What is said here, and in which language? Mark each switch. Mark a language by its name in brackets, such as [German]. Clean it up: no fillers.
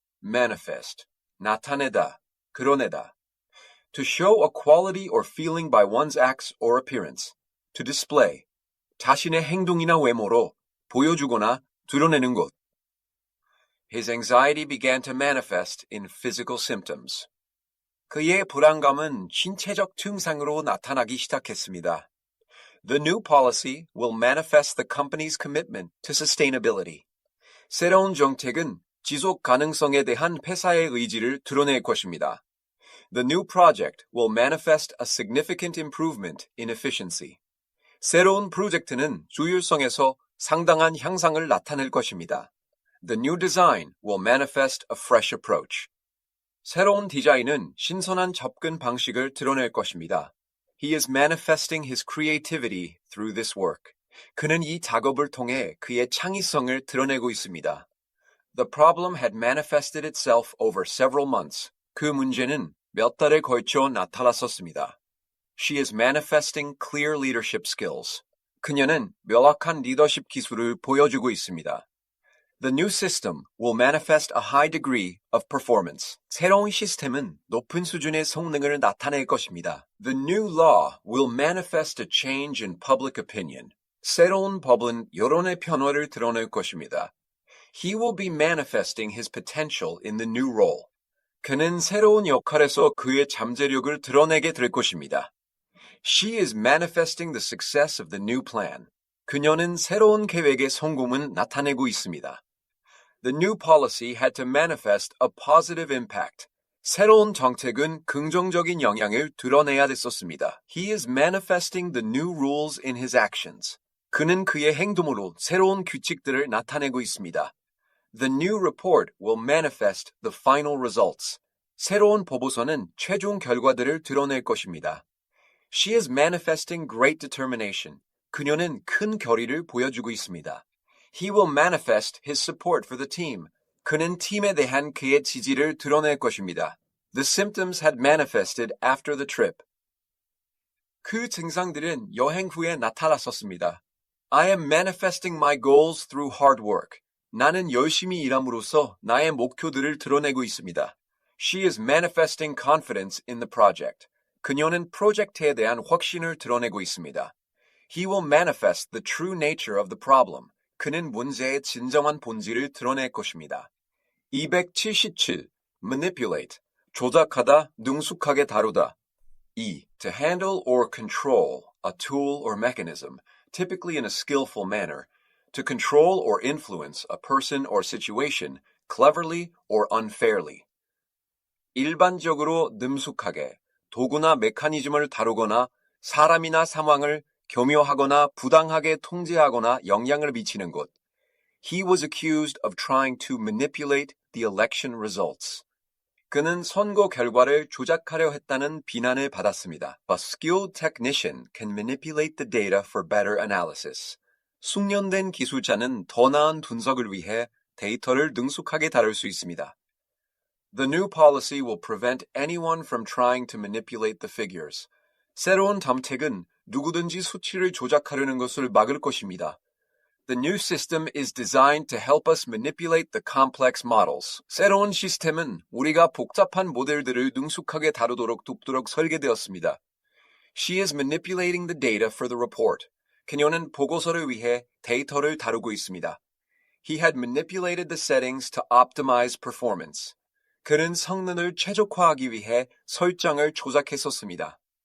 [Korean] Manifest, 나타내다, 드러내다. [English] To show a quality or feeling by one's acts or appearance. To display, [Korean] 자신의 행동이나 외모로 보여주거나 드러내는 것. [English] His anxiety began to manifest in physical symptoms. [Korean] 그의 불안감은 신체적 증상으로 나타나기 시작했습니다. [English] The new policy will manifest the company's commitment to sustainability. [Korean] 새로운 정책은 지속 가능성에 대한 회사의 의지를 드러낼 것입니다. [English] The new project will manifest a significant improvement in efficiency. [Korean] 새로운 프로젝트는 효율성에서 상당한 향상을 나타낼 것입니다. [English] The new design will manifest a fresh approach. [Korean] 새로운 디자인은 신선한 접근 방식을 드러낼 것입니다. [English] He is manifesting his creativity through this work. [Korean] 그는 이 작업을 통해 그의 창의성을 드러내고 있습니다. [English] The problem had manifested itself over several months. [Korean] 그 문제는 몇 달에 걸쳐 나타났었습니다. [English] She is manifesting clear leadership skills. [Korean] 그녀는 명확한 리더십 기술을 보여주고 있습니다. [English] The new system will manifest a high degree of performance. [Korean] 새로운 시스템은 높은 수준의 성능을 나타낼 것입니다. [English] The new law will manifest a change in public opinion. [Korean] 새로운 법은 여론의 변화를 드러낼 것입니다. [English] He will be manifesting his potential in the new role. [Korean] 그는 새로운 역할에서 그의 잠재력을 드러내게 될 것입니다. [English] She is manifesting the success of the new plan. [Korean] 그녀는 새로운 계획의 성공을 나타내고 있습니다. [English] The new policy had to manifest a positive impact. [Korean] 새로운 정책은 긍정적인 영향을 드러내야 됐었습니다. [English] He is manifesting the new rules in his actions. [Korean] 그는 그의 행동으로 새로운 규칙들을 나타내고 있습니다. [English] The new report will manifest the final results. [Korean] 새로운 보고서는 최종 결과들을 드러낼 것입니다. [English] She is manifesting great determination. [Korean] 그녀는 큰 결의를 보여주고 있습니다. [English] He will manifest his support for the team. [Korean] 그는 팀에 대한 그의 지지를 드러낼 것입니다. [English] The symptoms had manifested after the trip. [Korean] 그 증상들은 여행 후에 나타났었습니다. [English] I am manifesting my goals through hard work. [Korean] 나는 열심히 일함으로써 나의 목표들을 드러내고 있습니다. [English] She is manifesting confidence in the project. [Korean] 그녀는 프로젝트에 대한 확신을 드러내고 있습니다. [English] He will manifest the true nature of the problem. [Korean] 그는 문제의 진정한 본질을 드러낼 것입니다. [English] 277. Manipulate. [Korean] 조작하다, 능숙하게 다루다. [English] 2. To handle or control a tool or mechanism, typically in a skillful manner. To control or influence a person or situation, cleverly or unfairly. [Korean] 일반적으로 능숙하게, 도구나 메커니즘을 다루거나 사람이나 상황을 교묘하거나 부당하게 통제하거나 영향을 미치는 것. [English] He was accused of trying to manipulate the election results. [Korean] 그는 선거 결과를 조작하려 했다는 비난을 받았습니다. [English] A skilled technician can manipulate the data for better analysis. [Korean] 숙련된 기술자는 더 나은 분석을 위해 데이터를 능숙하게 다룰 수 있습니다. [English] The new policy will prevent anyone from trying to manipulate the figures. [Korean] 새로운 정책은 누구든지 수치를 조작하려는 것을 막을 것입니다. [English] The new system is designed to help us manipulate the complex models. [Korean] 새로운 시스템은 우리가 복잡한 모델들을 능숙하게 다루도록 돕도록 설계되었습니다. [English] She is manipulating the data for the report. [Korean] 그녀는 보고서를 위해 데이터를 다루고 있습니다. [English] He had manipulated the settings to optimize performance. [Korean] 그는 성능을 최적화하기 위해 설정을 조작했었습니다.